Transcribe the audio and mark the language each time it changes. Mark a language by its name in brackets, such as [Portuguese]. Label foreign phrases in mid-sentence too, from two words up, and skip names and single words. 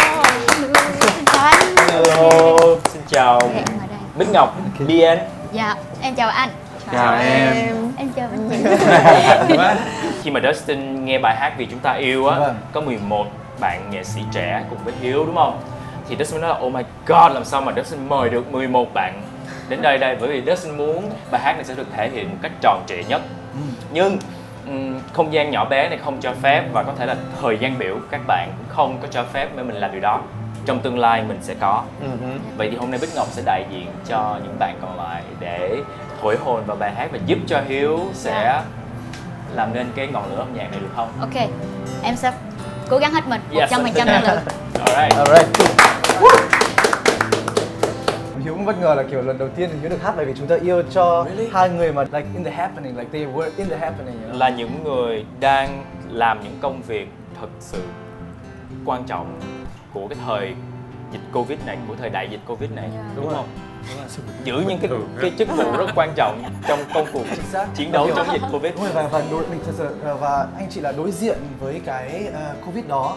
[Vietnamese] Xin chào anh. Hello, xin chào Bích Ngọc BN. Dạ, em chào anh. Chào em. Em chào anh chị. Khi mà Dustin nghe bài hát Vì Chúng Ta Yêu á, có 11 bạn nghệ sĩ trẻ cùng với Hiếu đúng không? Thì Dustin nói là [English] oh my god, [Vietnamese] làm sao mà Dustin mời được 11 bạn đến đây bởi vì Dustin muốn bài hát này sẽ được thể hiện một cách tròn trịa nhất. Nhưng không gian nhỏ bé này không cho phép, và có thể là thời gian biểu các bạn cũng không có cho phép để mình làm điều đó. Trong tương lai mình sẽ có. Vậy thì hôm nay Bích Ngọc sẽ đại diện cho những bạn còn lại để thổi hồn vào bài hát và giúp cho Hiếu sẽ làm nên cái ngọn lửa âm nhạc này được không? Ok, em sẽ cố gắng hết mình 100% năng lực. [English] Alright. [Vietnamese] Hiếu cũng bất ngờ là kiểu lần đầu tiên thì Hiếu được hát bài Vì Chúng Ta Yêu cho hai người mà [English] like in the happening, like they were in the happening, you know? [Vietnamese] Là những người đang làm những công việc thật sự quan trọng của cái thời dịch Covid này, của thời đại dịch Covid này, đúng không? Giữ những cái chức vụ rất quan trọng trong công cuộc chiến đấu chống dịch Covid. Đúng rồi, và anh chị là đối diện với cái Covid đó.